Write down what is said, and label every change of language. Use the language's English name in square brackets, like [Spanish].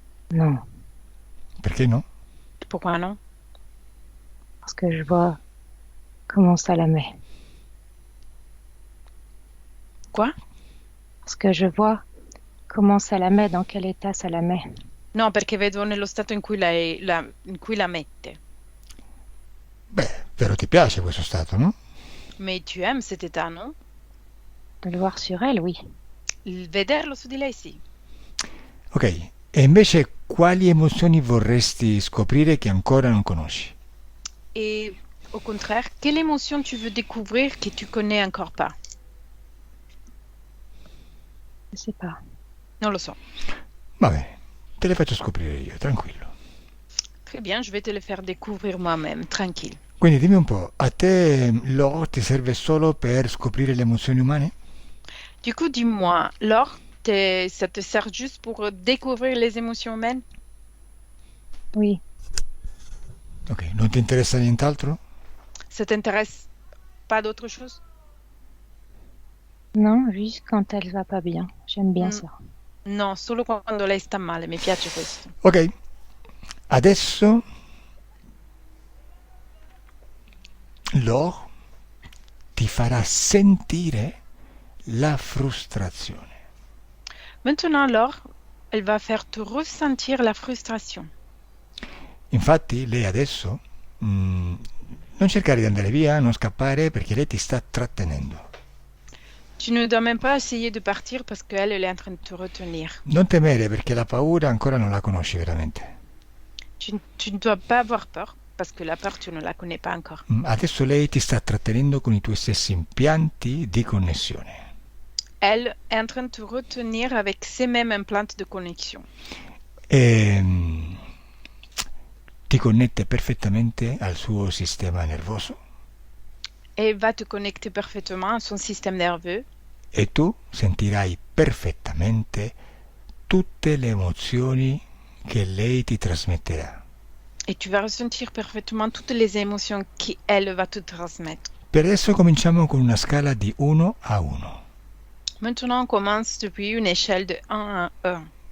[French] non, [Italian] Perché no? [French] Pourquoi non? parce que je vois comment ça la met. Quoi? Parce que je vois comment ça la met, dans quel état ça la met. [Italian] No, perché vedo nello stato in cui in cui la mette. Beh, però ti piace questo stato, no? [French] Mais tu aimes cet état, non? De le voir sur elle, oui. [Italian] Vederlo su di lei, sì. Ok, e invece quali emozioni vorresti scoprire che ancora non conosci? [French] Et au contraire, quelle émotion tu veux découvrir que tu connais encore pas? Je sais pas. [Italian] Non lo so. Vabbè, te le faccio scoprire io, tranquillo. [French] Très bien, je vais te le faire découvrir moi-même, tranquille. [Italian] Quindi dimmi un po', a te l'oro ti serve solo per scoprire le emozioni umane? [French] Du coup, dis-moi, l'or, ça te sert juste pour découvrir les émotions humaines? Oui, [Italian] Ok, non ti interessa nient'altro? [French] Ça t'intéresse pas d'autre chose? non, juste quand elle va pas bien. J'aime bien Mm. ça. [Italian] No, solo quando lei sta male, mi piace questo. Ok, adesso l'oro ti farà sentire la frustrazione. [French] Maintenant, l'or, elle va faire te ressentir la frustration. [Italian] Infatti lei adesso non cercare di andare via, non scappare perché lei ti sta trattenendo. [French] Tu ne dois même pas essayer de partir parce qu'elle, elle est en train de te retenir. [Italian] Non temere perché la paura ancora non la conosci veramente. [French] Tu ne dois pas avoir peur parce que la peur, tu ne la connais pas encore. [Italian] Adesso lei ti sta trattenendo con i tuoi stessi impianti di connessione. [French] Elle est en train de te retenir avec ces mêmes implants de connexion. [Italian] E ti connette perfettamente al suo sistema nervoso [French] Et va te connecter parfaitement à son système nerveux. [Italian] e tu sentirai perfettamente tutte le emozioni che lei ti trasmetterà. [French] Et tu vas ressentir parfaitement toutes les émotions qu'elle va te transmettre. [Italian] Per adesso cominciamo con una scala di 1 a 1. [French] Maintenant, on commence depuis une échelle de 1 à 1.